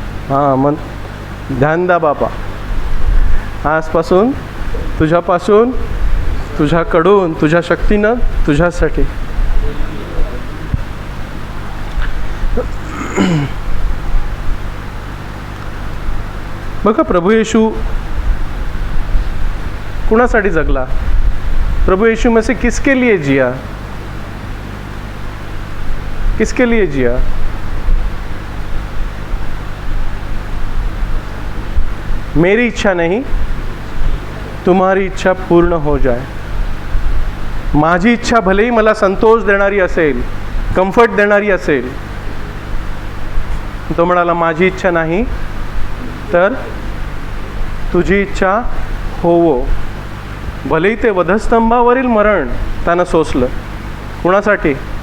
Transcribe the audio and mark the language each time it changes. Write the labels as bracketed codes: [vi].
[mr] हां, मग ध्यान द्या बापा. आजपासून, तुझ्यापासून, तुझ्याकडून, तुझ्या शक्तीनं, तुझ्यासाठी. बघा, प्रभू येशू कुणासाठी जगला? [hi] प्रभु यीशु मसीह किसके लिए जिया? किसके लिए जिया? मेरी इच्छा नहीं, तुम्हारी इच्छा पूर्ण हो जाए. [mr] माझी इच्छा भलेही मला संतोष देणारी असेल, कम्फर्ट देणारी असेल, तो म्हणाला माझी इच्छा नाही तर तुझी इच्छा होवो. भलेही ते वधस्तंभावरील मरण त्यानं सोसलं. कुणासाठी?